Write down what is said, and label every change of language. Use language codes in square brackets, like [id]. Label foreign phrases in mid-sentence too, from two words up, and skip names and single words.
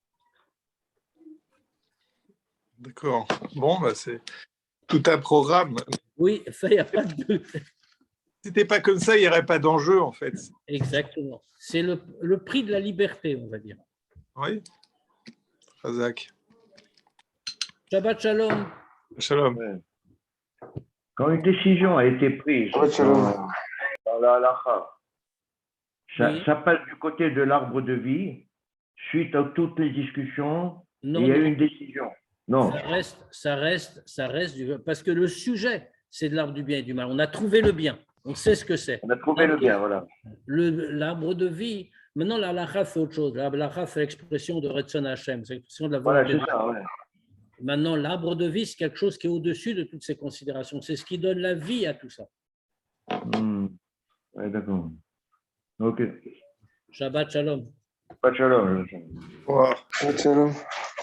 [fr] D'accord. Bon, c'est tout un programme. Oui, ça, il n'y a pas de doute. Si c'était pas comme ça, il n'y aurait pas d'enjeu, en fait. Exactement. C'est le prix de la liberté, on va dire. Oui. Razak. [he] שבת שלום. [fr] Shalom. Quand une décision a été prise dans la halakha, ça passe du côté de l'arbre de vie, suite à toutes les discussions, il y a eu une décision. Non. Ça reste parce que le sujet, c'est de l'arbre du bien et du mal. On a trouvé le bien, on sait ce que c'est. On a trouvé le bien, voilà. L'arbre de vie, maintenant la halakha fait autre chose. La halakha fait l'expression de [he] רצון השם, [fr] c'est l'expression de la volonté. Voilà, c'est ça, ouais. Maintenant, l'arbre de vie, c'est quelque chose qui est au-dessus de toutes ces considérations. C'est ce qui donne la vie à tout ça. Oui, d'accord. Ok. [he] שבת שלום. שבת שלום. Wow. שבת שלום.